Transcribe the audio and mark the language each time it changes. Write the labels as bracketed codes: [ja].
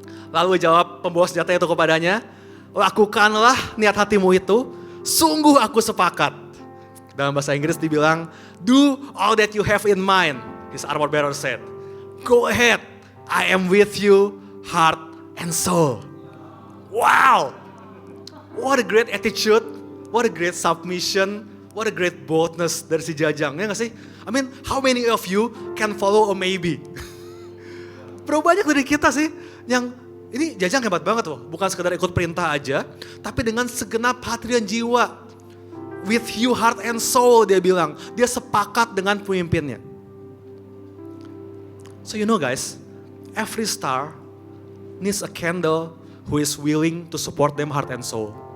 [id] Lalu jawab pembawa senjata itu kepadanya, "Lakukanlah niat hatimu itu, sungguh aku sepakat." Dalam bahasa Inggris dibilang, [en] "Do all that you have in mind," his armor bearer said. "Go ahead, I am with you, heart and soul." Wow, what a great attitude, what a great submission, what a great boldness [id] dari si Jajang, ya gak sih? [en] How many of you can follow a maybe? [id] Berapa banyak dari kita sih yang, ini Jajang hebat banget loh, bukan sekedar ikut perintah aja, tapi dengan segenap hati dan jiwa. [en] With you heart and soul, [id] dia bilang, dia sepakat dengan pemimpinnya. [en] So you know guys, every star needs a candle who is willing to support them heart and soul.